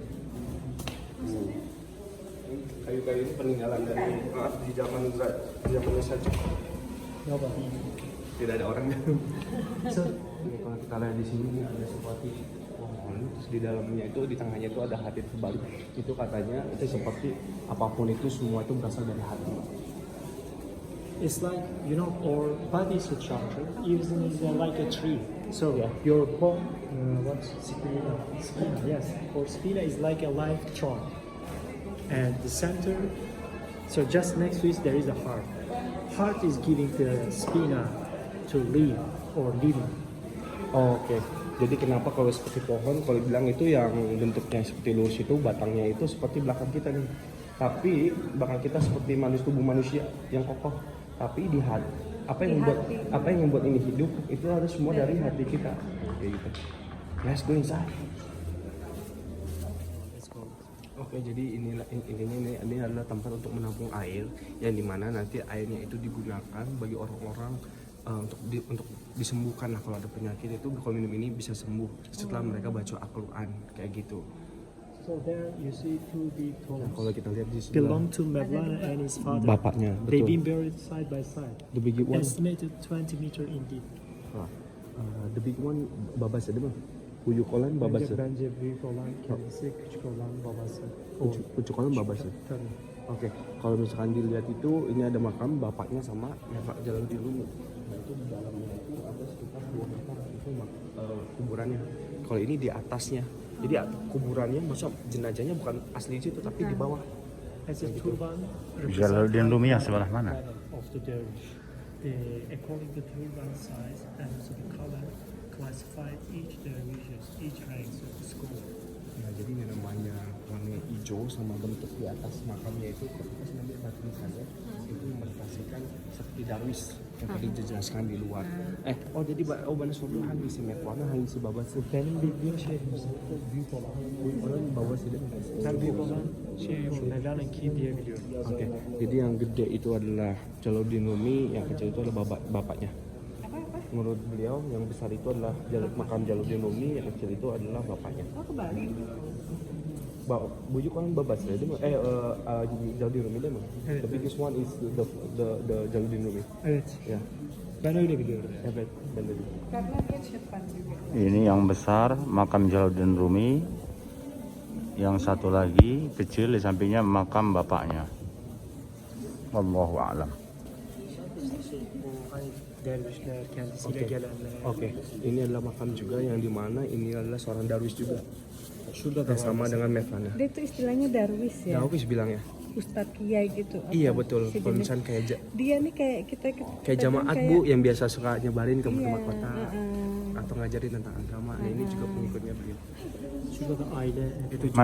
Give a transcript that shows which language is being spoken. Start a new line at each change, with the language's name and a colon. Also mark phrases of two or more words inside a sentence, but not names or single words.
Indonesian: Kayu-kayu ini peninggalan dari di zamannya Syamsul.
English: Nobody.
Indonesian: Tidak ada orangnya. So, kalau kita lihat di sini nih ada seperti pohon, terus di dalamnya itu di tengahnya itu ada hati terbalik. Itu katanya itu seperti apapun itu semua itu berasal dari hati.
English: It's like, you know, our body structure is like a tree. So your bone, what's spina? Spina, yes. Or spina is like a life trunk. And the center, so just next to it there is a heart. Heart is giving the spina to live or living.
Indonesian: Oke. Jadi kenapa kalau seperti pohon, kalau bilang itu yang bentuknya seperti lurus itu batangnya itu seperti belakang kita nih. Tapi belakang kita seperti tubuh manusia yang kokoh. Tapi di hati, apa yang membuat ini hidup itu harus semua dari hati kita. Kayak gitu.
English: Let's go inside.
Indonesian: Oke, jadi ini adalah tempat untuk menampung air yang dimana nanti airnya itu digunakan bagi orang-orang untuk disembuhkan lah kalau ada penyakit itu kalau minum ini bisa sembuh setelah mereka baca Al-Quran kayak gitu.
English: So there you see two big
Indonesian: Nah,
English: tombs.
Indonesian: kalau kita lihat di
English: Belong
Indonesian: sebelah
English: to Mevlana and his father.
Indonesian: bapaknya,
English: They've been
Indonesian: betul.
English: buried side by side. The big one, Estimated 20 meter in deep. the big one
Turkish: babası değil mi? Büyük olan babası. Bence büyük olan kendisi, küçük olan babası. Küçük olan babası. Tabii.
Indonesian: Oke, kalau misalkan dilihat itu ini ada makam bapaknya sama Pak Jalaluddin Rumi. Nah itu di dalamnya itu ada sekitar 2 meter itu kuburannya. Kalau ini di atasnya, jadi kuburannya masa jenazahnya bukan asli di situ tapi di bawah.
English: As a turban
Indonesian: Jalaluddin Rumi yang sebelah mana?
English: of the dervish. According to turban size and also the color, classified each dervishes, each ranks of the school.
Indonesian: Nah jadi ini namanya warna hijau sama bentuk di atas makamnya itu ketika sambil batu nisannya itu merepresentasikan seperti darwis yang tadi dijelaskan di luar.
Turkish: Jadi bana sordu hangisi metwana hangisi babası. Benim bildiğim şey büyük olan. Büyük olan babası değil mi? Ben büyük olan şey Mevlana'nki diye biliyorum.
Indonesian: Oke, jadi yang gede itu adalah Jalaluddin Rumi, yang kecil itu adalah bapaknya. Menurut beliau yang besar itu adalah makam Jalaluddin Rumi, yang kecil itu adalah bapaknya. Oh, kebalik.
Turkish: Bujuk kan babas ya, Jalaluddin Rumi değil mi? Evet,
English: The biggest one is the Jalaluddin Rumi.
Turkish: Evet. Ya, Ben öyle biliyorum. evet, ben de biliyorum.
Indonesian: Karena dia cepat juga. Ini yang besar makam Jalaluddin Rumi, yang satu lagi kecil di sampingnya makam bapaknya.
Arabic: والله أعلم.
Turkish: Dervişler, kendisiyle
Indonesian: Oke.
Turkish: gelenler.
Indonesian: Oke, ini adalah makam juga yang dimana ini adalah seorang darwis juga.
Turkish: Şurada da
Indonesian: Yang sama dengan Mevlana. Dia tuh istilahnya darwis ya. Darwis bilangnya. Ustadz Kiai gitu. Iya apa? betul. Si Kalau jenis- misalnya kayak Dia nih kayak kita kayak jamaat kayak- bu yang biasa suka nyebarin ke Iya, tempat kota. atau ngajarin tentang agama. Nah, ini juga pengikutnya beliau. Juga
English: the island.
Indonesian: Itu juga